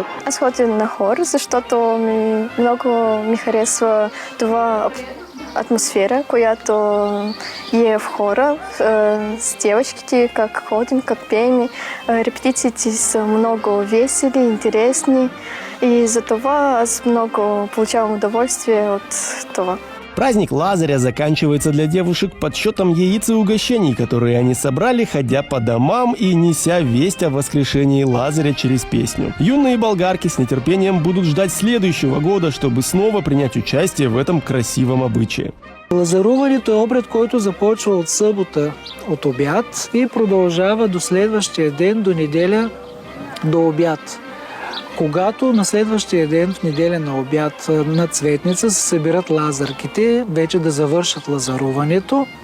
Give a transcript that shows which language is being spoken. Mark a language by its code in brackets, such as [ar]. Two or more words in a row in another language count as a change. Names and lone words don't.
[bg] Аз ходя на хор, защото много ми харесва това атмосфера, която е в хора, с девочките, как ходим, как пеем. Репетициите са много весели, интересни и за това аз много получавам удовольствие от това. [ru] Праздник Лазаря заканчивается для девушек подсчетом яиц и угощений, которые они собрали, ходя по домам и неся весть о воскрешении Лазаря через песню. Юные болгарки с нетерпением будут ждать следующего года, чтобы снова принять участие в этом красивом обычае. [bg] Лазаруването е обред, който започва от събота, от обяд и продължава до следващия ден, до неделя, до обяд. Когато на следващия ден, в неделя на обяд, на Цветница се събират лазарките, вече да завършат лазаруването.